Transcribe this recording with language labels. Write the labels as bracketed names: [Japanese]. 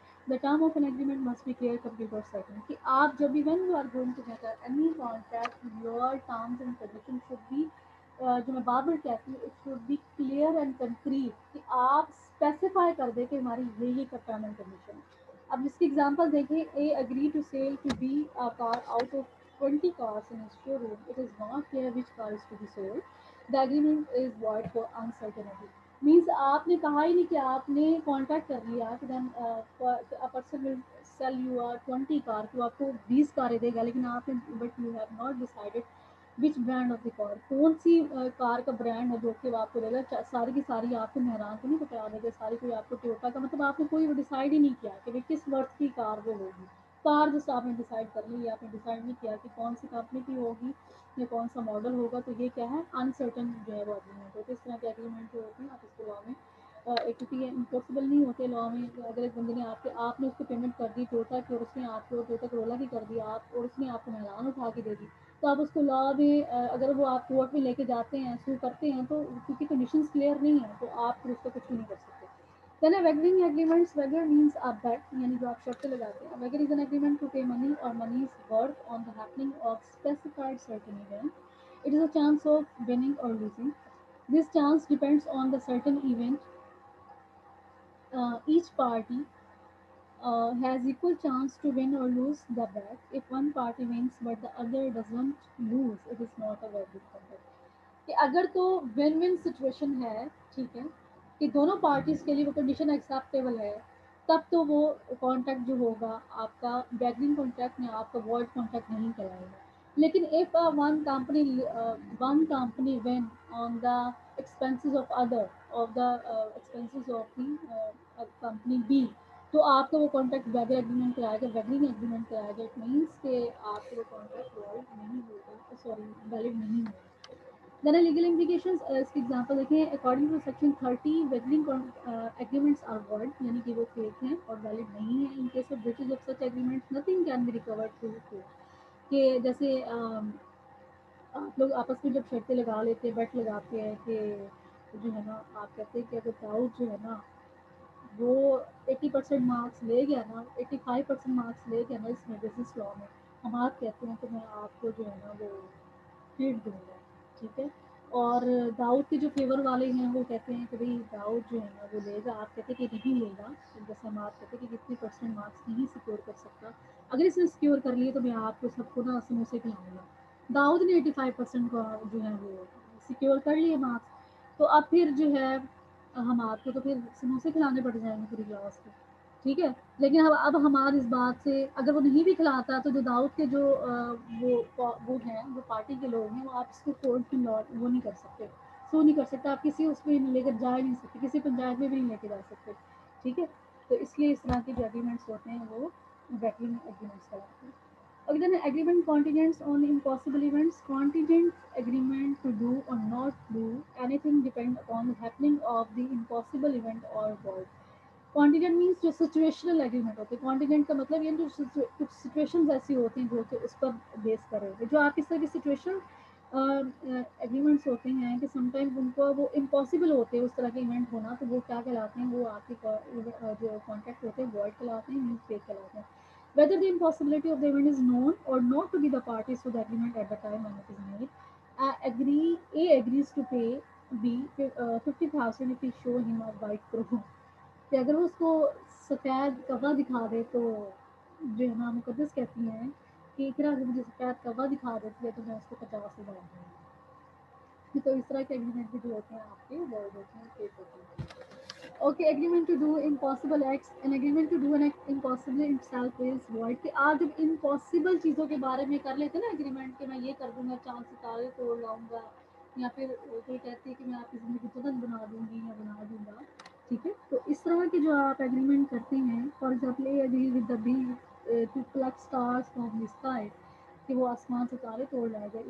[English] The term of an agreement must be clear, complete or certain. [Urdu] کہ آپ جب بھی [English] when you are going to get any contract your terms and conditions should be [Urdu] جو میں بار بار کہتی ہوں [English] it should be clear and concrete [Urdu] کہ آپ اسپیسیفائی کر دیں کہ ہماری یہ ٹرم اینڈ کنڈیشن ہے. اب جس کی ایگزامپل دیکھیں, [English] A agree to sell to be a car out of 20 cars in his showroom. It is not clear which car is to be sold. The agreement is void for uncertainty. [Urdu] Means آپ نے کہا ہی نہیں کہ آپ نے contact کر لیا کہ دین person will sell you are 20 کار, تو آپ کو 20 کاریں دے گا, لیکن آپ نے [English] but you have not decided which brand of the car, [Urdu] کون سی کار کا برانڈ ہے جو کہ آپ کو دے گا. ساری کی ساری آپ کو مہران کو نہیں بتا دے گا, ساری کوئی آپ کو ٹویوٹا کا, مطلب آپ نے کوئی ڈیسائڈ ہی نہیں کیا کہ کس ورتھ کی کار وہ ہوگی. کار جس آپ نے ڈیسائڈ کر لی, آپ نے ڈیسائڈ نہیں کیا کہ کون سی کمپنی کی ہوگی یا کون سا ماڈل ہوگا, تو یہ کیا ہے انسرٹن جو ہے وہ اگریمنٹ ہوتی ہے. اس طرح کے اگریمنٹ جو ہوتے ہیں آپ اس کو لا میں کیونکہ یہ امپاسبل نہیں ہوتے لا میں. اگر ایک بندے نے آپ نے اس کو پیمنٹ کر دی ٹوٹا کی, اور اس نے آپ کو ٹوٹا کرولا کی کر دی آپ, اور اس نے آپ کو مہران اٹھا کے دے دی, تو آپ اس کو لا میں اگر وہ آپ کورٹ میں لے کے جاتے ہیں سو کرتے ہیں, تو کیونکہ کنڈیشنز کلیئر نہیں ہیں تو آپ پھر اس کو کچھ بھی نہیں کر سکتے. [English] Then a wagering agreements, wagger means a bet, [Urdu] یعنی جو آپ شرطیں لگاتے ہیں. [English] Wagger is an agreement to pay money or money's worth on the happening of specified certain event. It is a chance of winning or losing. This chance depends on the certain event. Each party has equal chance to win or lose the bet. If one party wins but the other doesn't lose, it is not a valid contract. [Urdu] کہ اگر تو one one situation ہے, ٹھیک ہے, کہ دونوں parties کے لیے وہ کنڈیشن ایکسیپٹیبل ہے, تب تو وہ کانٹریکٹ جو ہوگا آپ کا بیگنگ کانٹریکٹ میں آپ کا وائڈ کانٹریکٹ نہیں کرائے گا. لیکن [English] if one company win on the expenses of other of the expenses of the company B, [Urdu] تو آپ کا وہ کانٹریکٹ ویگر ایگریمنٹ کرائے گا, ویگرنگ ایگریمنٹ کرائے گا. اٹ مینس کہ آپ کا وہ کانٹریکٹ وائڈ نہیں ہوگا, سوری ویلڈ نہیں ہوگا. [English] Then a legal implications, [Urdu] اس کی ایگزامپل دیکھیں. [English] According to section 30, wagering agreements are void, [Urdu] یعنی کہ وہ فیک ہیں اور ویلڈ نہیں ہیں. [English] In case of breaches of such agreements, nothing can be recovered through court. [Urdu] کہ جیسے آپ لوگ آپس میں جب شرطیں لگا لیتے ہیں, بیٹ لگاتے ہیں کہ جو ہے نا, آپ کہتے ہیں کہ اگر داؤد جو ہے نا وہ 80% مارکس لے گیا نا, 85% مارکس لے گیا نا اس میں بزنس لا میں, ہم آپ کہتے ہیں کہ میں آپ کو جو ہے نا وہ ٹریٹ دوں گا, ٹھیک ہے. اور داؤد کے جو فیور والے ہیں وہ کہتے ہیں کہ بھائی داؤد جو ہے نا وہ لے گا, آپ کہتے ہیں کہ نہیں لے گا, جیسے ہم آپ کہتے ہیں کہ کتنی پرسینٹ مارکس نہیں سیکور کر سکتا, اگر اس نے سیکور کر لیے تو میں آپ کو سب کو نا سموسے کھلاؤں گا. داؤد نے 85% کا جو ہے وہ سیکور کر لیے مارکس, تو اب پھر جو ہے ہم آپ کو تو پھر سموسے کھلانے پڑ جائیں گے پوری کلاس کو, ٹھیک ہے. لیکن اب ہمارے اس بات سے اگر وہ نہیں بھی کھلاتا تو جو داؤد کے جو وہ ہیں, جو پارٹی کے لوگ ہیں, وہ آپ اس کو کورٹ میں وہ نہیں کر سکتے, سو نہیں کر سکتے, آپ کسی اس میں لے کر جا ہی نہیں سکتے, کسی پنچایت میں بھی نہیں لے کے جا سکتے, ٹھیک ہے. تو اس لیے اس طرح کے جو ایگریمنٹس ہوتے ہیں وہ ویٹنگ ایگریمنٹس کراتے ہیں. [English] Okay, then agreement contingents on impossible events. Contingent agreement to do or not do anything depend upon the happening of the impossible event or void. Contingent means [Urdu] جو سچویشنل ایگریمنٹ ہوتے ہیں. Contingent کا مطلب یہ جو کچھ سچویشنز ایسی ہوتی ہیں جو کہ اس پر بیس کرے ہوئے, جو آپ اس طرح کی سچویشن ایگریمنٹس ہوتے ہیں کہ سم ٹائم ان کو وہ امپاسبل ہوتے ہیں اس طرح کے ایونٹ ہونا, تو وہ کیا کہلاتے ہیں, وہ آپ کے جو کانٹریکٹ ہوتے ہیں وائڈ کہلاتے ہیں, مینس فیک کہلاتے ہیں. [English] Whether the impossibility of the event is known or not to be the parties to the agreement at the time when it is made, A agrees to pay B 50,000 if he show him a white crow. [Urdu] کہ اگر وہ اس کو سفید کوا دکھا دے تو جو ہے نا مقدس کہتی ہیں کہ پھر اگر مجھے سفید کوا دکھا دیتی ہے تو میں اس کو 50,000 دوں گی. تو اس طرح کے ایگریمنٹ بھی جو ہوتے ہیں آپ کے وائڈ ہوتے ہیں, فیک ہوتے ہیں. [English] Okay, agreement to do impossible acts. An agreement to do an act impossible itself is void. [Urdu] کہ آپ جب impossible چیزوں کے بارے میں کر لیتے نا agreement کہ میں یہ کر دوں گا, چاند ستارے توڑ لاؤں گا, یا پھر کوئی کہتی ہے کہ میں آپ کی زندگی جنت بنا دوں گی یا بنا دوں گا, ٹھیک ہے. تو اس طرح کے جو آپ ایگریمنٹ کرتے ہیں, [English] for example a agree with the B to pluck stars from the sky, [Urdu] کہ وہ آسمان ستارے توڑ لائے گا.